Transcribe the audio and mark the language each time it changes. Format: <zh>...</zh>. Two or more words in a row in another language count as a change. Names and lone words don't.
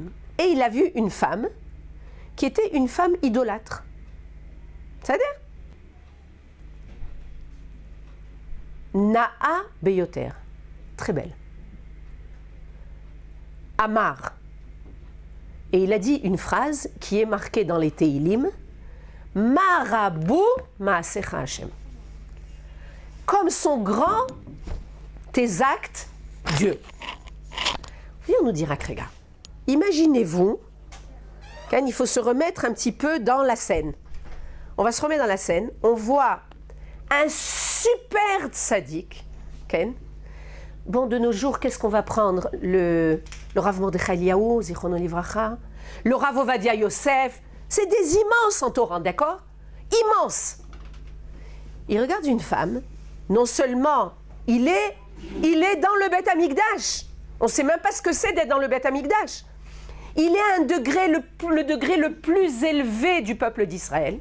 <fr>Et il a vu une femme qui était une femme idolâtre. C'est-à-dire</fr> <he>נאה ביותר.</he> <fr>Très belle. Amar. Et il a dit une phrase qui est marquée dans les Teilim.</fr> <he>מה רבו מעשיך השם.</he> <fr>Comme sont grands tes actes, Dieu. on nous dit Rakrega. Imaginez-vous, il faut se remettre un petit peu dans la scène. On va se remettre dans la scène. On voit un super tzaddik. Bon, de nos jours, qu'est-ce qu'on va prendre? Le Rav Mordechai Eliyahu,</fr> <he>זכרונו לברכה,</he> <fr>le Rav Ovadia Yosef. C'est des immenses en Torah, d'accord? Immenses. Il regarde une femme. Non seulement il est dans le Beth Amikdash. On ne sait même pas ce que c'est d'être dans le Beth Amikdash. Il est à un degré, le degré le plus élevé du peuple d'Israël.</fr>